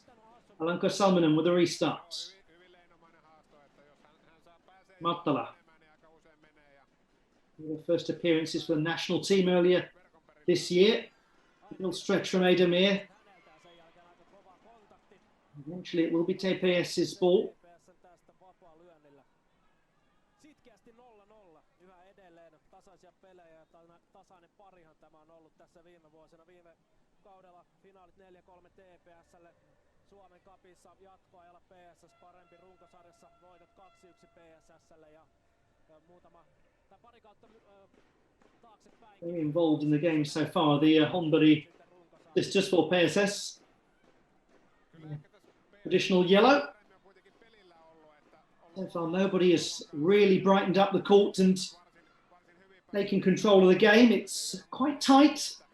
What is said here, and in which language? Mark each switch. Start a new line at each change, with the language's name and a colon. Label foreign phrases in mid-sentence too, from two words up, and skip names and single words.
English: Alanko Salminen with a restart. Martala. Her first appearances for the national team earlier this year. Little stretch from Edemir. Eventually it will be TPS's ball.
Finnish: Kaudella finaalit 4-3 TPS:lle. Suomen Cupissa jatkoa ajalla PSS parempi, runkosarjassa voitot 2-1 PSS:lle ja muutama tai pari kautta taaksepäin.
English: Very involved in the game so far. The Honbury sisters for PSS. Additional yellow. So far nobody has really brightened up the court and taken control of the game. It's quite tight.